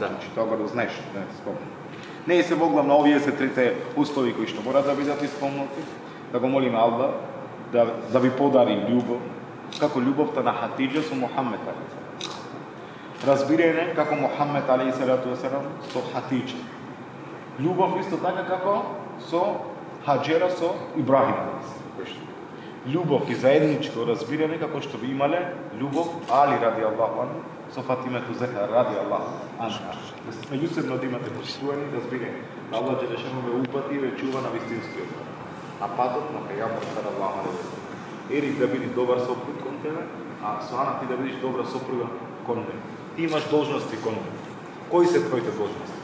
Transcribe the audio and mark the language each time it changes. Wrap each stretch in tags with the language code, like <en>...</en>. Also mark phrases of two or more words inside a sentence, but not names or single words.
<mk>Значи тоа го знаеш, да не спомнам. Не и се боглавно овие се трите услови кои што мора да бидат исполнети. Да го молиме Аллах да ви подари љубов, како љубовта на Хатиџа со Мухаммед</mk> <ar>عليه السلام.</ar> <mk>Разбирање како Мухаммед</mk> <ar>عليه السلام</ar> <mk>со Хатиџа. Љубов исто така како со Хаџера со Ибрахим</mk> <ar>عليه السلام.</ar> <mk>Љубов и заедничко разбирање како што би имале љубов Али</mk> <ar>رضي الله عنه</ar> <mk>со Фатимето Зехра</mk> <ar>رضي الله عنها.</ar> <mk>Меѓусебно да имате почитување и разбирање. Аллах џелешану ве упати и ве чува на вистинскиот пат. На патот на пејгамбер</mk> <ar>صلى الله عليه وسلم.</ar> <mk>Ери да биде добар сопруг кон тебе, а Суана ти да бидеш добра сопруга кон него. Ти имаш должности кон него. Кои се твоите должности?</mk>